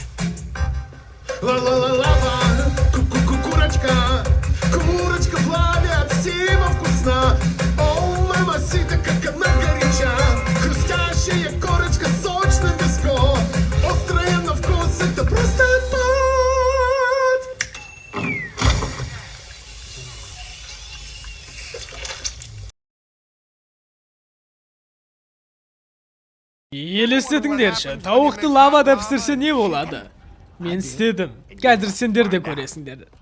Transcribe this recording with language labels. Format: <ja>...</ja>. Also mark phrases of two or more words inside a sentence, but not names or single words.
<ru>Ла-ла-ла-лава, ку-ку-ку-курочка. Курочка в лаве от всего вкусна. О, мамасита, как она горяча. Хрустящая корочка, сочный мяско. Острая на вкус, это просто пот.</ru> <kk>Елестетіңдерші, тауықты лавада пісірсе не болады? Мен істедім. Қазір сендер де көресіңдер.</kk>